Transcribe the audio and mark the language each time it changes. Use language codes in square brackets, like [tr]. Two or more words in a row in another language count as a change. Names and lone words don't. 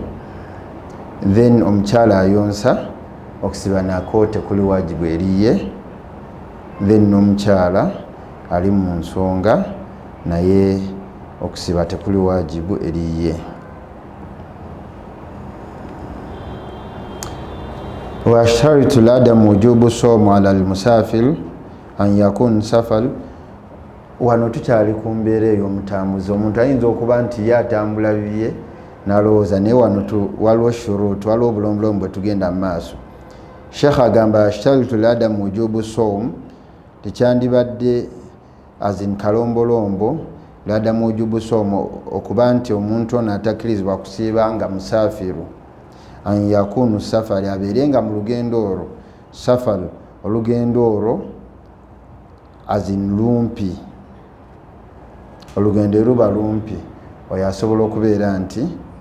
[lg] Then omukyala ayonsa okusiba nako tekuli wajibu eriye. Then n'omukyala ali mu nsonga naye okusiba tekuli wajibu eriye. [ar] واشترط لعدم وجوب الصوم على المسافر أن يكون سفر. [lg] Wano tukyali ku mbeera ey'omutambuzi. Omuntu ayinza okuba nti ye atambula bibye n'alowooza naye wano waliwo shuruutu waliwo obulombolombo bwe tugenda mu maaso. Sheikh agamba [ar] واشترط لعدم وجوب الصوم [lg] tekyandibadde azin kalombolombo [ar] لعدم وجوب الصوم [lg] okuba nti omuntu ono atakkirizibwa kusiiba nga musaafiru [ar] أن يكون سفر [lg] abeere nga mu lugendo olwo safari olugendo olwo azin lumpi olugendo luba lumpi oyo asobola okubeera nti